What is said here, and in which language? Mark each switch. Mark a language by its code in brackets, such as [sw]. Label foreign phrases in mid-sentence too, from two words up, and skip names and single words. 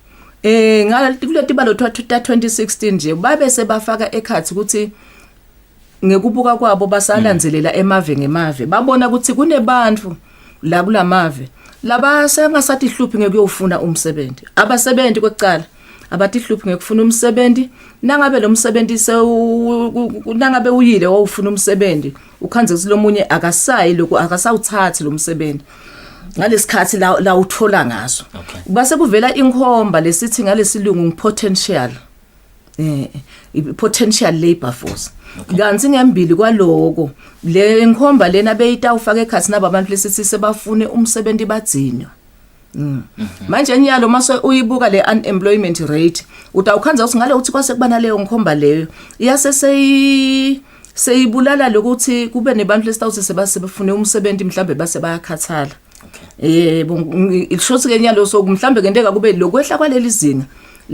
[ss] ngaletibalo 2016 nje babe sebafaka ekhathi ukuthi ngekubuka kwabo basalandzelela emave ngemave babona ukuthi kunebantu la kulamave laba sengasathi hluphi ngekuyofuna umsebenzi abasebenzi kwecala abathi hluphi ngekufuna umsebenzi nangabe lo msebenzi nangabe uyile wawufuna umsebenzi ukhanze ukuthi lomunye akasayi lokho akasawuthathi lo msebenzi ngalesikhathi la uthola ngaso base kuvela inkhomba lesithi ngalesilungu potential [en] potential labor force [ss] kanzi ngembili kwaloko le nkhomba lena beyita ufaka ekhathi naba abantu lesithi sebafune umsebenzi badzinyo manje nyalo mase uyibuka le [en] unemployment rate [ss] utawukhanza ukuthi ngale uthi kwase kubana leyo nkhomba leyo iyase seyibulala lokuthi kube nebantu lesitawuthi sebafune umsebenzi mhlambe base bayakhathala yebo ishothi ke nyalo so mhlambe kenteka kube lokwehla kwaleli zinga